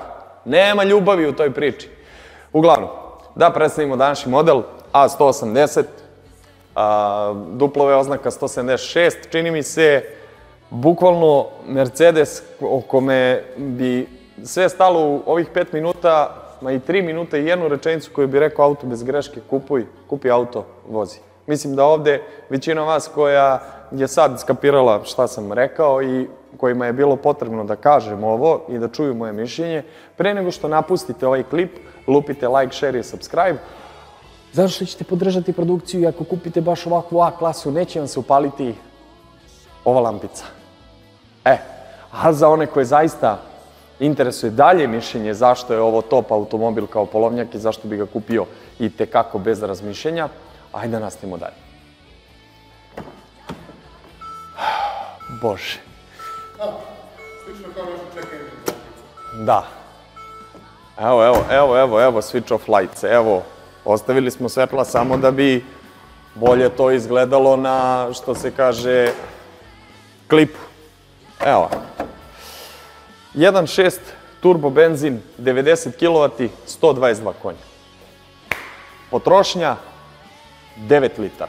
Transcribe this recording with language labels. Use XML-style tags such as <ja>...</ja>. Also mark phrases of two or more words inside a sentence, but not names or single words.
<sr>Nema ljubavi u toj priči. Uglavnom, da predstavimo današnji model, A180, duplove oznaka 176, čini mi se bukvalno Mercedes o kome bi sve stalo u ovih 5 minuta, ma i 3 minuta i jednu rečenicu koju bi rekao auto bez greške, kupi auto, vozi. Mislim da ovde većina vas koja je sad skapirala šta sam rekao i kojima je bilo potrebno da kažem ovo i da čuju moje mišljenje, pre nego što napustite ovaj klip, lupite like, share i subscribe. Zato što ćete podržati produkciju i ako kupite baš ovakvu A klasu, neće vam se upaliti ova lampica. A za one koje zaista interesuje dalje mišljenje zašto je ovo top automobil kao polovnjak i zašto bi ga kupio i tekako bez razmišljenja, ajde da nastavimo dalje. Bože. Slično kao naše čekanje. Da. Evo,</sr> <en>switch off lights,</en> <sr>evo. Ostavili smo svetla samo da bi bolje to izgledalo na, što se kaže, klipu. Evo. 1.6 turbo benzin, 90 kW, 122 konja. Potrošnja 9 litara.</sr>